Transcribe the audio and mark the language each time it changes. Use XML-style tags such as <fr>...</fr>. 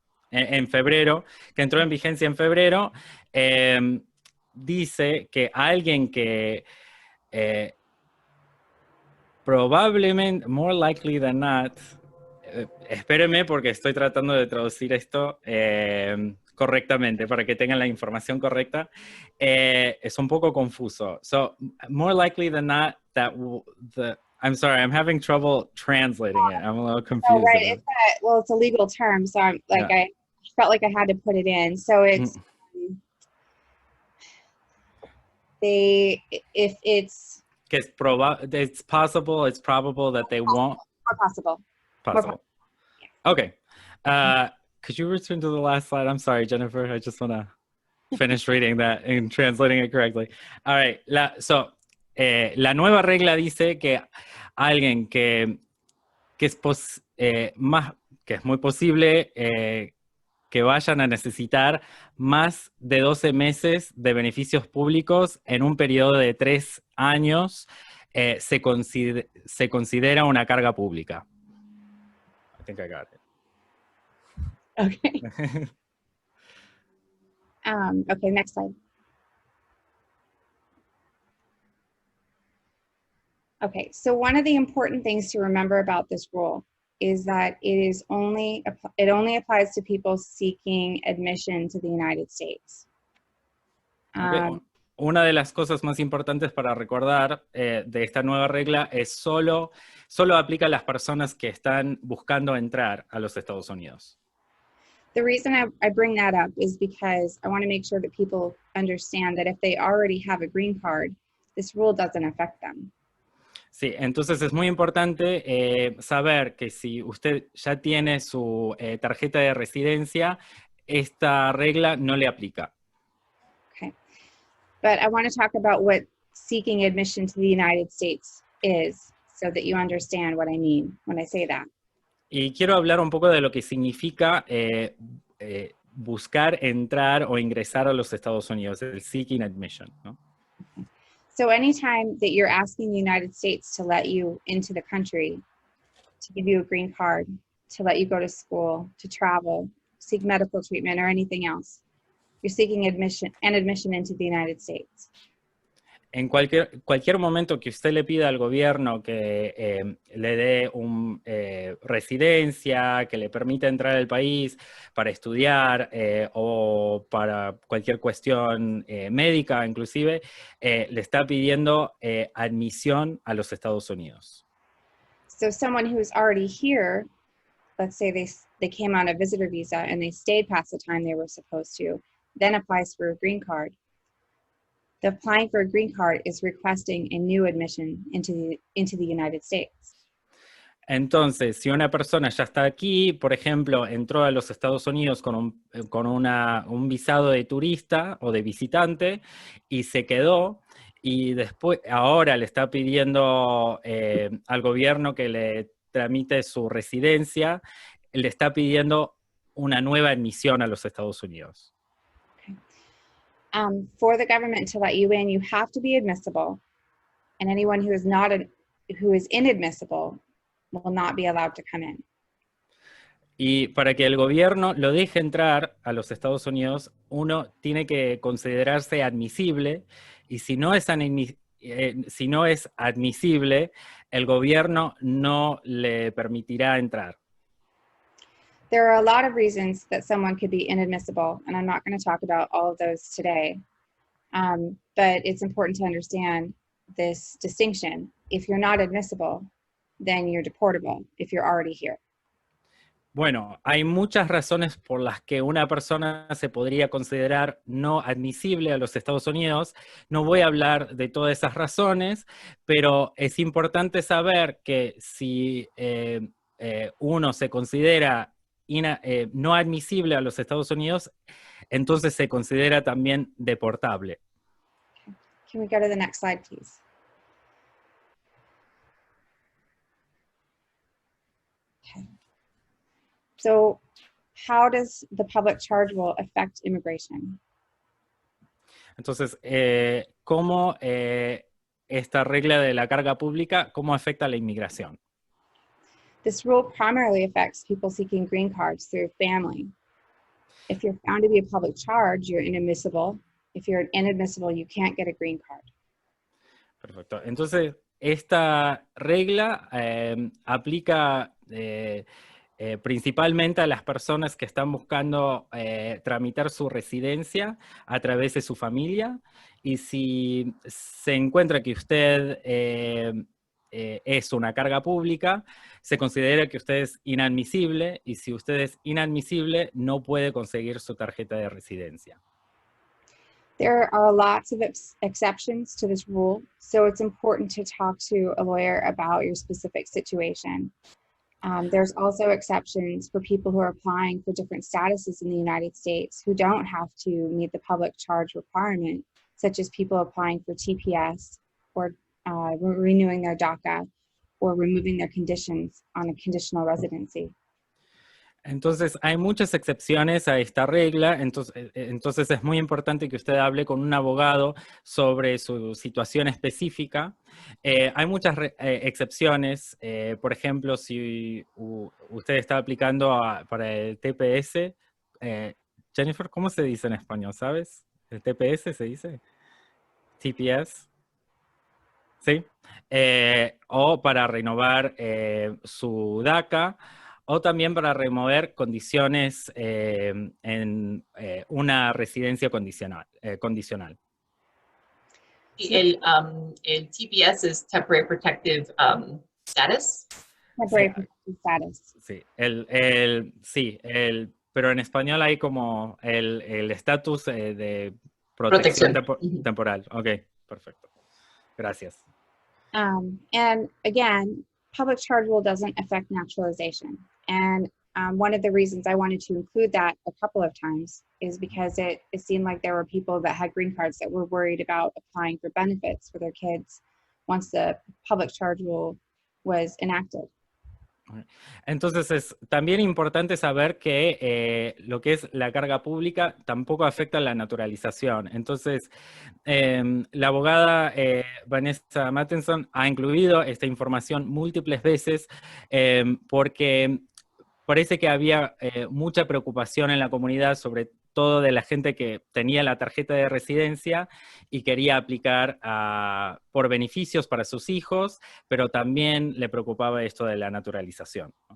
<es>En febrero, que entró en vigencia en febrero, dice que alguien que probablemente,</es> <en>more likely than not,</en> <es>espérenme porque estoy tratando de traducir esto correctamente para que tengan la información correcta. Es un poco confuso.</es> <en>So, more likely than not, I'm sorry, I'm having trouble translating it. I'm a little confused. Oh, right. It's a legal term, so I'm like, yeah. I felt like I had to put it in. So it's if it's it's probable that they won't. More possible. Okay. Could you return to the last slide? I'm sorry, Jennifer. I just want to finish reading that and translating it correctly. All right.</en> <es>La nueva regla dice que alguien que es muy posible que vayan a necesitar más de 12 meses de beneficios públicos en un periodo de 3 años, se considera una carga pública.</es> <en>I think I got it. Okay. Okay, next slide. Okay, so one of the important things to remember about this rule is that it only applies to people seeking admission to the United States. Okay.</en> <es>Una de las cosas más importantes para recordar de esta nueva regla es solo aplica a las personas que están buscando entrar a los Estados Unidos.</es> <en>The reason I bring that up is because I want to make sure that people understand that if they already have a green card, this rule doesn't affect them.</en> <es>Sí, entonces es muy importante saber que si usted ya tiene su tarjeta de residencia, esta regla no le aplica.</es> <en>Okay, but I want to talk about what seeking admission to the United States is, so that you understand what I mean when I say that.</en> <es>Y quiero hablar un poco de lo que significa buscar entrar o ingresar a los Estados Unidos, el</es> <en>seeking admission,</en> <es>¿no?</es> <en>So anytime that you're asking the United States to let you into the country, to give you a green card, to let you go to school, to travel, seek medical treatment, or anything else, you're seeking admission into the United States.</en> <es>En cualquier momento que usted le pida al gobierno que le dé residencia, que le permita entrar al país para estudiar o para cualquier cuestión médica inclusive, le está pidiendo admisión a los Estados Unidos.</es> <en>So someone who's already here, let's say they came on a visitor visa and they stayed past the time they were supposed to, then applies for a green card. The applying for a green card is requesting a new admission into the United States.</en> <es>Entonces, si una persona ya está aquí, por ejemplo, entró a los Estados Unidos con un visado de turista o de visitante y se quedó, y después ahora le está pidiendo al gobierno que le tramite su residencia, le está pidiendo una nueva admisión a los Estados Unidos.</es> <en>For the government to let you in, you have to be admissible, and anyone who is inadmissible will not be allowed to come in.</en> <es>Y para que el gobierno lo deje entrar a los Estados Unidos, uno tiene que considerarse admisible, y si no es admisible, el gobierno no le permitirá entrar.</es> <en>There are a lot of reasons that someone could be inadmissible, and I'm not going to talk about all of those today. But it's important to understand this distinction. If you're not admissible, then you're deportable if you're already here.</en> <es>Bueno, hay muchas razones por las que una persona se podría considerar no admisible a los Estados Unidos. No voy a hablar de todas esas razones, pero es importante saber que si uno se considera no admisible a los Estados Unidos, entonces se considera también deportable.</es> <en>Can we go to the next slide, please? Okay. So how does the public charge rule affect immigration?</en> <es>Entonces, ¿cómo esta regla de la carga pública, cómo afecta a la inmigración?</es> <en>This rule primarily affects people seeking green cards through family. If you're found to be a public charge, you're inadmissible. If you're inadmissible, you can't get a green card.</en> <es>Perfecto. Entonces, esta regla aplica principalmente a las personas que están buscando tramitar su residencia a través de su familia, y si se encuentra que usted es una carga pública, se considera que usted es inadmisible, y si usted es inadmisible, no puede conseguir su tarjeta de residencia.</es> <en>There are lots of exceptions to this rule, so it's important to talk to a lawyer about your specific situation. There's also exceptions for people who are applying for different statuses in the United States who don't have to meet the public charge requirement, such as people applying for TPS or renewing their DACA or removing their conditions on a conditional residency.</en> <es>Entonces, hay muchas excepciones a esta regla, entonces es muy importante que usted hable con un abogado sobre su situación específica. Hay muchas excepciones, por ejemplo, si usted está aplicando para el TPS, Jennifer, ¿cómo se dice en español, sabes? ¿El TPS se dice? TPS. ¿Sí? O para renovar su DACA, o también para remover condiciones en una residencia condicional. El TPS es</es> <en>Temporary Protective Status. Temporary protected status.</en> <es>Sí, pero en español hay como el estatus de protección temporal. Ok, perfecto. Gracias.</es> <en>And again, public charge rule doesn't affect naturalization. And one of the reasons I wanted to include that a couple of times is because it seemed like there were people that had green cards that were worried about applying for benefits for their kids once the public charge rule was enacted.</en> <es>Entonces es también importante saber que lo que es la carga pública tampoco afecta a la naturalización. Entonces, la abogada Vanessa Mattenson ha incluido esta información múltiples veces porque parece que había mucha preocupación en la comunidad, sobre todo de la gente que tenía la tarjeta de residencia y quería aplicar por beneficios para sus hijos, pero también le preocupaba esto de la naturalización.</es>